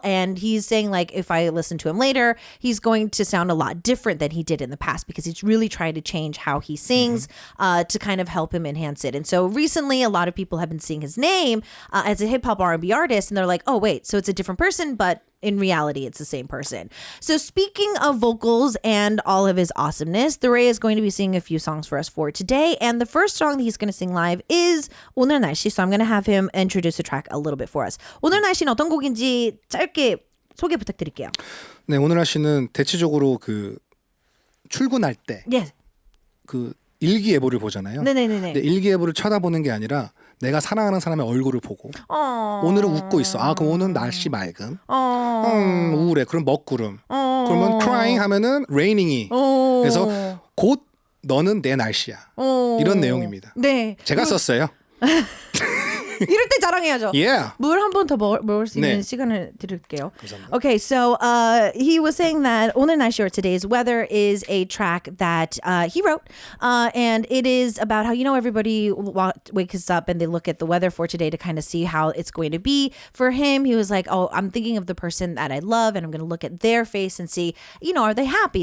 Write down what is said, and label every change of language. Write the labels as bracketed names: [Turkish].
[English] And he's saying like, if I listen to him later, he's going to sound a lot different than he did in the past because he's really trying to change how he sings to kind of help him enhance it. And so recently a lot of people have been seeing his name as a hip hop R&B artist, and they're like, oh wait, so it's a different person, but in reality, it's the same person. So speaking of vocals and all of his awesomeness, THERAY is going to be singing a few songs for us for today. And the first song that he's going to sing live is 오늘 날씨. So I'm going to have him introduce the track a little bit for us. [Korean] 오늘 날씨는 어떤 곡인지 짧게 소개 부탁드릴게요. 네, 오늘 날씨는 대체적으로 그 출근할 때 그 일기예보를 보잖아요. 네네네. 근데 일기예보를 쳐다보는 게 아니라 내가 사랑하는 사람의 얼굴을 보고 오늘은 웃고 있어. 아, 그럼 오늘은 날씨 맑음. 우울해. 그럼 먹구름. 그러면 crying 하면은 raining이. 그래서 곧 너는 내 날씨야. 이런 내용입니다. 네. 제가 썼어요. 이럴 때 자랑해야죠. [English] Yeah. [Korean] 물 한 번 더 먹을 수 있는 시간을 드릴게요. 감사합니다. [English] Okay, so he was saying that 오늘 날씨 or today's weather is a track that he wrote, and it is about how, you know, everybody wakes up and they look at the weather for today to kind of see how it's going to be. For him, he was like, oh, I'm thinking of the person that I love, and I'm going to look at their face and see, you know, are they happy?